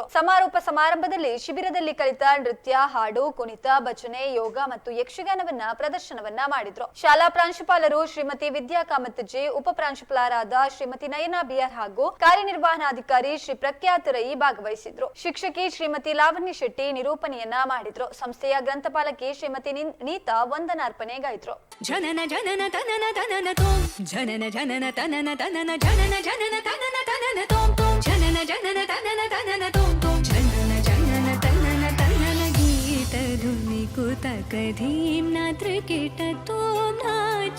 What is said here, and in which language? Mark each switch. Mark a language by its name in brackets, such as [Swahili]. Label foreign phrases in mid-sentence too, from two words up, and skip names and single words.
[Kannada] ಸಮಾರೋಪ ಸಮಾರಂಭದಲ್ಲಿ ಶಿಬಿರದಲ್ಲಿ ಕಲಿತ ನೃತ್ಯ, ಹಾಡು, ಕುಣಿತ, ಭಜನೆ, ಯೋಗ ಮತ್ತು ಯಕ್ಷಗಾನವನ್ನ ಪ್ರದರ್ಶನವನ್ನ ಮಾಡಿದ್ರು. ಶಾಲಾ ಪ್ರಾಂಶುಪಾಲರು ಶ್ರೀಮತಿ ವಿದ್ಯಾ ಕಾಮತ್ಜಿ, ಉಪ ಪ್ರಾಂಶುಪಾಲರಾದ ಶ್ರೀಮತಿ ನಯನಾ ಬಿಆರ್ ಹಾಗೂ ಕಾರ್ಯನಿರ್ವಹಣಾಧಿಕಾರಿ ಶ್ರೀ ಪ್ರಖ್ಯಾತ ರೈ ಭಾಗವಹಿಸಿದ್ರು. ಶಿಕ್ಷಕಿ ಶ್ರೀಮತಿ ಲಾವಣ್ಯ ಶೆಟ್ಟಿ ನಿರೂಪಣೆಯನ್ನ ಮಾಡಿದ್ರು. ಸಂಸ್ಥೆಯ ಗ್ರಂಥಪಾಲಕಿ ಶ್ರೀಮತಿ ನೀತಾ ವಂದನಾರ್ಪಣೆಗೈದ್ರು. ಜನನ ಜನನ ತನನ ತನನ ತೋಂ ಜನನ ಜನನ ತನನ ತನನ ಜನನ ಜನನ ತನನ ತನನ ತೋಂ ತೋಂ ಜನನ ಜನನ ತನನ ತನನ ತೋಂ ತೋಂ ಜನನ ಜನನ ತನನ ತನನ ಗೀತ ಧುನಿ ಕುತಕ ಧೀಮ್ ನಾತ್ರ ಕಿಟ ತೋಂ ನಾಚ